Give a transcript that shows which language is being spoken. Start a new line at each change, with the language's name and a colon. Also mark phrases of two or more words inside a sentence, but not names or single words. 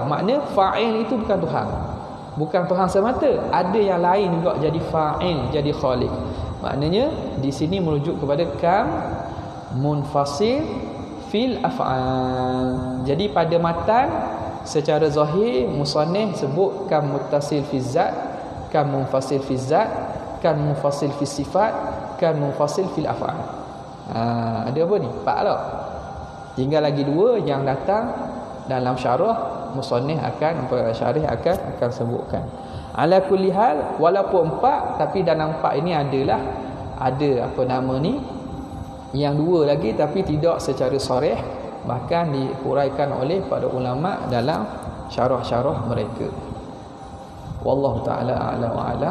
Malay: Maknanya fa'il itu bukan Tuhan, bukan Tuhan semata, ada yang lain juga jadi fa'il, jadi khaliq. Maknanya di sini merujuk kepada
Arabic: كم منفصل في الأفعال.
Malay: Jadi pada matan secara zahir musannif sebut
Arabic: كم متصل في ذات، كم منفصل في ذات، كم منفصل في صفات، كم منفصل في الأفعال.
Malay: Ada apa ni? 4 lah. Tinggal lagi 2 yang datang dalam syarah, musannif akan syarih akan sebutkan.
Arabic: على كل حال,
Malay: walaupun 4 tapi dalam 4 ini ada apa nama ni, yang 2 lagi tapi tidak secara sharih, bahkan diuraikan oleh para ulama dalam syarah-syarah mereka.
Arabic: والله تعالى أعلم وأعلم.